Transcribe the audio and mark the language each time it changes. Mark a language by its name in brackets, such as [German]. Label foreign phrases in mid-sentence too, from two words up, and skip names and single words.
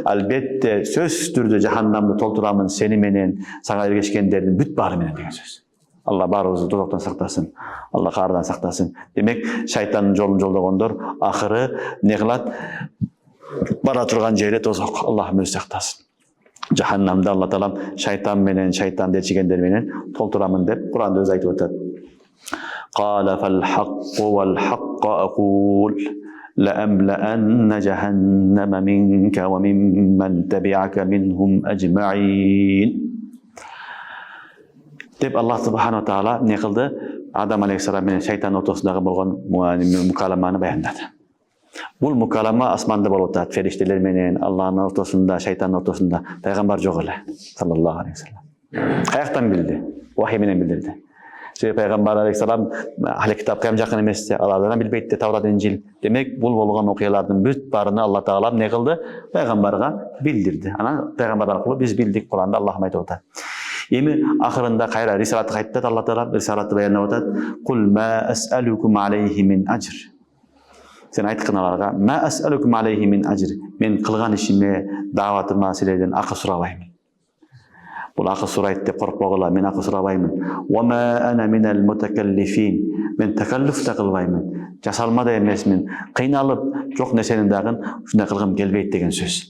[Kyrgyz] Албетте сөзсүз түрдө жаханнамды толтурамын сени менен, сага эргешкендердин бүт баары менен деген сөз. Алла баарыбызды тозоктон сактасын. Алла каардан сактасын. Демек, шайтандын жолун жолдогондор акыры не кылат? Бара турган жери тозок. Аллах өзү сактасын. Жаханнамда Аллах Таала шайтан менен, шайтанды ичигендер менен толтурамын деп Куранда өзү айтып атат. [Arabic] قال فالحق والحق أقول لأملأن جهنم منك وممن تبعك منهم أجمعين. [Kyrgyz] Деп Аллах Субхану Таала не кылды? Адам алейхиссалам менен шайтан ортосундагы болгон мукаламаны баяндады. Бул мукалама асманда болуп атат, фериштелер менен, Аллахтын ортосунда, шайтандын ортосунда. Пайгамбар жок эле, [Arabic] صلى الله عليه وسلم. [Kyrgyz] Каяктан билди? Вахий менен билдирди. Себеби пайгамбар алейхиссалам ахли китапка жакын эмес, алардан билбейт, Таврат, Инжил. Демек, бул болгон окуялардын бүт баарына Алла Таала не кылды? Пайгамбарга билдирди. Анан пайгамбар аркылуу биз билдик, Куранда Аллах айтып атат. Эми акырында кайра рисалатты кайтты, Алла Таала рисалатты баяндап атат. [Arabic] قل ما أسألكم عليه من أجر. [Kyrgyz] Сен айткан аларга, [Arabic] ما أسألكم عليه من أجر. [Kyrgyz] Мен кылган ишиме, дааватыма силерден акы сурабайм. Бул акы сурайт деп коркпогула, мен акы сурабаймын. [Arabic] وما أنا من المتكلفين. [Kyrgyz] Мен такаллуф да кылбаймын. Жасалма да эмесмин. Кыйналып, жок нерсени дагы ушундай кылгым келбейт деген сөз.